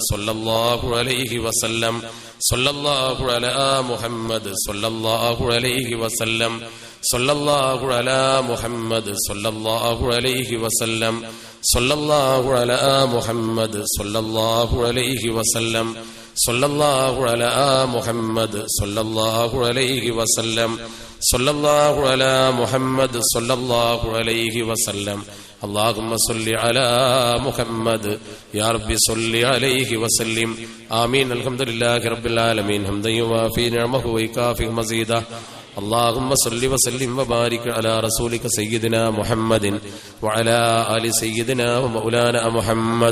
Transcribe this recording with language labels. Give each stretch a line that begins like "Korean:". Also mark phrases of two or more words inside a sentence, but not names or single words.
Arabic: صلى الله عليه وسلم، صلى الله على محمد صلى الله عليه وسلم، صلى الله على محمد صلى الله عليه وسلم، صلى الله على محمد صلى الله عليه وسلم، صلى الله على محمد صلى الله عليه وسلم، صلى الله على محمد صلى الله عليه وسلم. اللهم صل على محمد يا رب صل عليه وسلم آمين. الحمد لله رب العالمين حمدا يوافي نعمه ويكافئ مزيدا. اللهم صل وسلم وبارك على رسولك سيدنا محمد وعلى آل سيدنا ومولانا محمد.